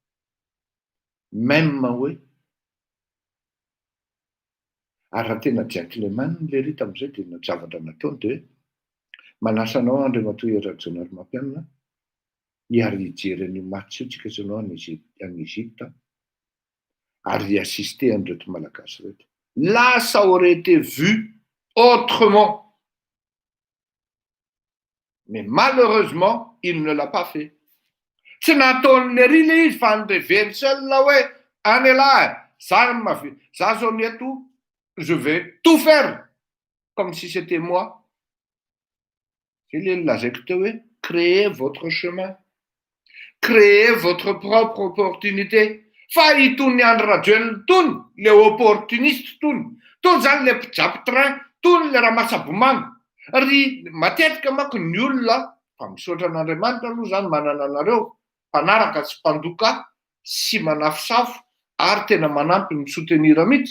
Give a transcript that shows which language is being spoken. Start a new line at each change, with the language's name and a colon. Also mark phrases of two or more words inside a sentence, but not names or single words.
Malagasy: Même hoe ary raha tena gentleman le ry tamin'izay dia zavatra nataony dia manasa anao Andriamatoa Hery Rajaonary Mampianina hiary hijery an'io match io tsika sy anao any Egypte ary assister an'ireto malagasy reto.
French: Là, ça aurait été vu autrement. Mais malheureusement, il ne l'a pas fait.
Malagasy: Tsy nataon'le ry le izy fa nireveny seul hoe any lahy, za zao ny eto,
French: je vais tout faire comme si c'était moi. C'est le
Malagasy: lazaiko teo hoe
French: créez votre chemin, créez votre propre opportunité.
Malagasy: Fa itony Andry Rajoelina tony, le opportuniste tony zany le mpijaby train, tony le raha masabomanga. Ry matetika manko ny olona fa misaotra an'Andriamanitra aloha zany manana anareo mpanaraka sy mpandoka sy manafosafo ary tena manampy ny soutenir mihitsy.